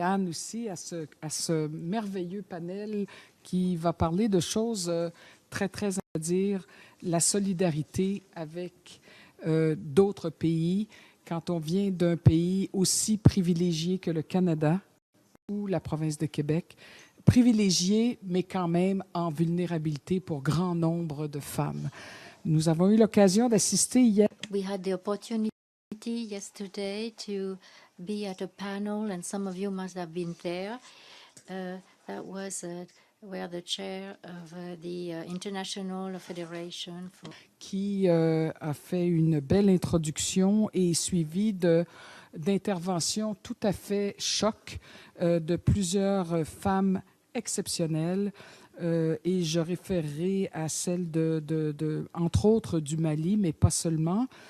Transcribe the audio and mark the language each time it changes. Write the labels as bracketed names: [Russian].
[French] Anne aussi, à ce merveilleux panel qui va parler de choses très, très à dire, la solidarité avec d'autres pays. Quand on vient d'un pays aussi privilégié que le Canada ou la province de Québec, privilégié, mais quand même en vulnérabilité pour grand nombre de femmes. Nous avons eu l'occasion d'assister hier. [English] We had the opportunity yesterday to be at a panel, and some of you must have been there. That was where the chair of the International Federation for... [French] Qui a fait une belle introduction et suivi d'interventions tout à fait choc de plusieurs femmes exceptionnelles. Et je référerai à celle entre autres du Mali, mais pas seulement.